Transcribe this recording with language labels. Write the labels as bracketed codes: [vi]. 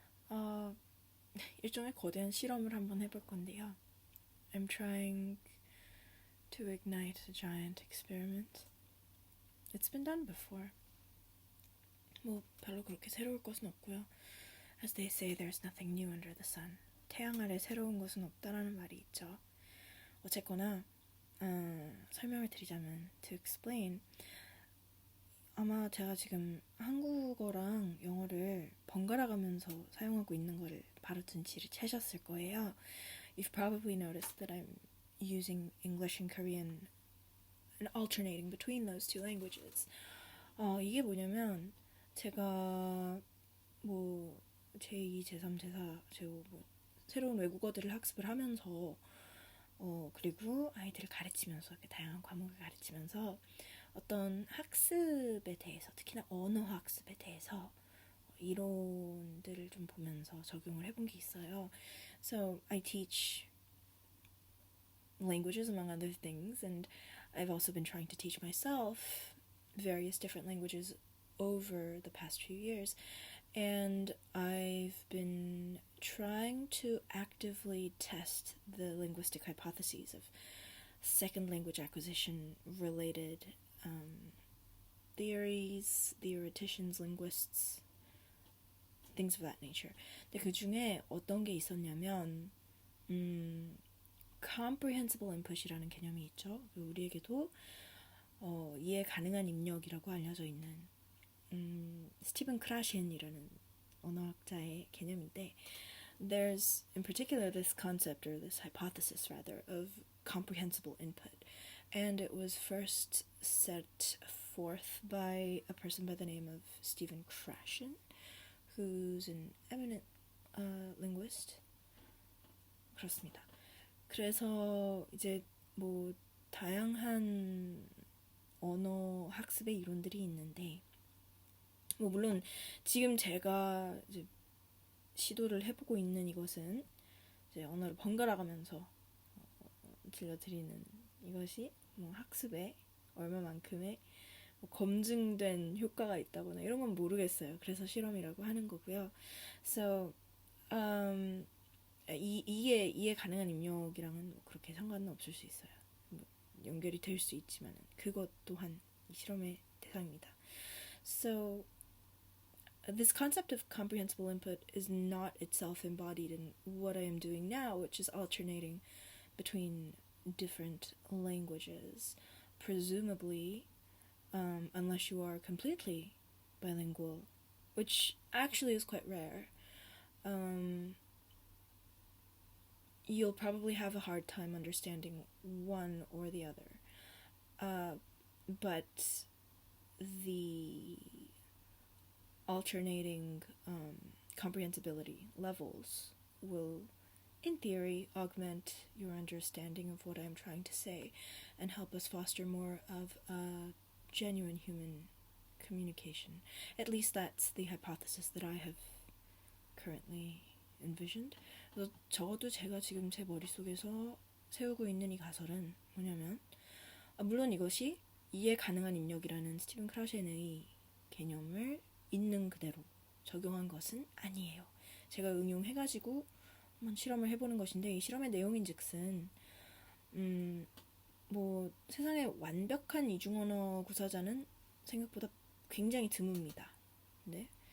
[ko] 어, 일종의 거대한 실험을 한번 해볼 건데요. [en] I'm trying to ignite a giant experiment. It's been done before. [ko] 뭐 별로 그렇게 새로울 것은 없고요. [en] As they say, there's nothing new under the sun. [ko] 태양 아래 새로운 것은 없다라는 말이 있죠. 어쨌거나 설명을 드리자면 [en] to explain, [ko] 아마 제가 지금 한국어랑 영어를 번갈아 가면서 사용하고 있는 거를 바로 눈치를 채셨을 거예요. [en] You've probably noticed that I'm using English and Korean and alternating between those two languages. [ko] 이게 뭐냐면 제가 뭐 제2, 제3, 제4, 제5 뭐 새로운 외국어들을 학습을 하면서 그리고 아이들을 가르치면서 다양한 과목을 가르치면서 어떤 학습에 대해서, 특히나 언어 학습에 대해서 이론들을 좀 보면서 적용을 해본 게 있어요. [en] So I teach languages among other things, and I've also been trying to teach myself various different languages over the past few years, and I've been trying to actively test the linguistic hypotheses of second language acquisition related theories, theoreticians, linguists, things of that nature. [ko] 근데 그 중에 어떤 게 있었냐면 comprehensible input이라는 개념이 있죠. 우리에게도 이해 가능한 입력이라고 알려져 있는 스티븐 크라시엔이라는 언어학자의 개념인데, [en] there's in particular this concept, or this hypothesis rather, of comprehensible input, and it was first set forth by a person by the name of Stephen Krashen, who's an eminent linguist. [ko] 그렇습니다. 그래서 이제 뭐 다양한 언어 학습의 이론들이 있는데, 뭐 물론 지금 제가 이제 시도를 해보고 있는 이것은 이제 언어를 번갈아가면서 들려드리는 이것이 뭐 학습에 얼마만큼의 뭐 검증된 효과가 있다거나 이런 건 모르겠어요. 그래서 실험이라고 하는 거고요. So 이해 가능한 입력이랑은 그렇게 상관은 없을 수 있어요. 뭐 연결이 될 수 있지만 그것 또한 이 실험의 대상입니다. [en] So this concept of comprehensible input is not itself embodied in what I am doing now, which is alternating between different languages, presumably, unless you are completely bilingual, which actually is quite rare. You'll probably have a hard time understanding one or the other. But the alternating comprehensibility levels will, in theory, augment your understanding of what I'm trying to say and help us foster more of a genuine human communication. At least that's the hypothesis that I have currently envisioned. [ko] 그래서 적어도 제가 지금 제 머릿속에서 세우고 있는 이 가설은 뭐냐면, 물론 이것이 이해 가능한 입력이라는 스티븐 크라셴의 개념을 있는 그대로 적용한 것은 아니에요. 제가 응용해가지고 한번 실험을 해보는 것인데, 이 실험의 내용인즉슨 뭐 세상에 완벽한 이중언어 구사자는 생각보다 굉장히 드뭅니다. 네.